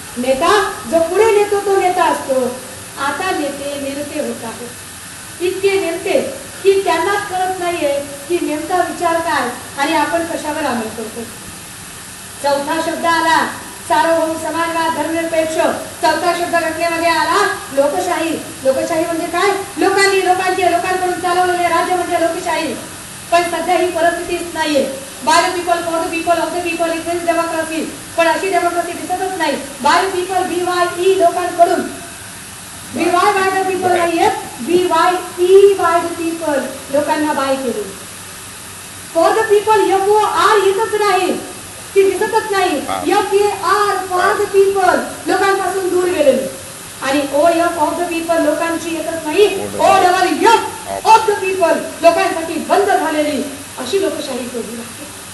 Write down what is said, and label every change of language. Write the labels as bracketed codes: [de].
[mr] नेता जो पुढे नेतो तो नेता असतो. आता नेते नेते होत आहेत, इतके नेते की त्यांनाच कळत नाहीये की नेमका विचार काय आणि आपण कशावर अंमल करतो. चौथा शब्द आला सार्वभौम समाजवाद धर्मनिरपेक्ष. चौथा शब्द घटनेमध्ये आला लोकशाही. लोकशाही म्हणजे काय, लोकांनी लोकांकडून चालवलेले राज्य म्हणजे लोकशाही. पण सध्या ही परिस्थितीच नाहीये. [en] By the people for the people of the people is democracy. [mr] पण अशी डेमोक्रेसी दिसतच नाही. [en] by the people [mr] BYE लोकांकडून, BY बाय द पीपल नाहीये, BYE बाय द पीपल लोकांना बाय केले. [en] for the people [mr] FOR येतच नाही, ती दिसतच नाही. FAR [en] for the people [mr] लोकांपासून दूर गेलेले आणि OF [en] of the people [mr] लोकांची येतच नाही, OFF ऑफ द पीपल लोकांसाठी बंद झालेली अशी लोकशाही कधी लागते.